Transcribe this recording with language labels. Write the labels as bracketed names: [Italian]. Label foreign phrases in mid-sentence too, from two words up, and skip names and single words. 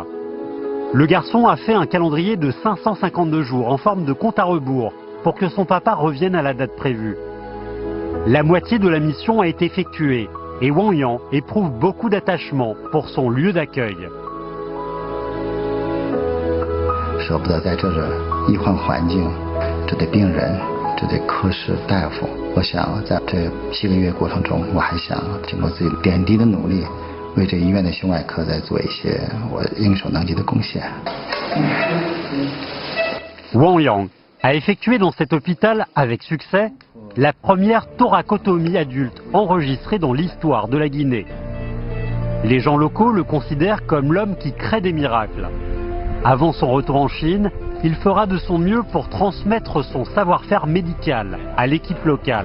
[French] Le garçon a fait un calendrier de 552 jours en forme de compte à rebours pour que son papa revienne à la date prévue. La moitié de la mission a été effectuée et Wang Yang éprouve beaucoup d'attachement pour son lieu d'accueil. [Chinese] 舍不得在这医患环境，这对病人，这对科室大夫，我想在这7个月过程中，我还想经过自己点滴的努力，为这医院的胸外科再做一些我应手能及的贡献。 [French] Wang Yang a effectué dans cet hôpital avec succès la première thoracotomie adulte enregistrée dans l'histoire de la Guinée. Les gens locaux le considèrent comme l'homme qui crée des miracles. Avant son retour en Chine, il fera de son mieux pour transmettre son savoir-faire médical à l'équipe locale.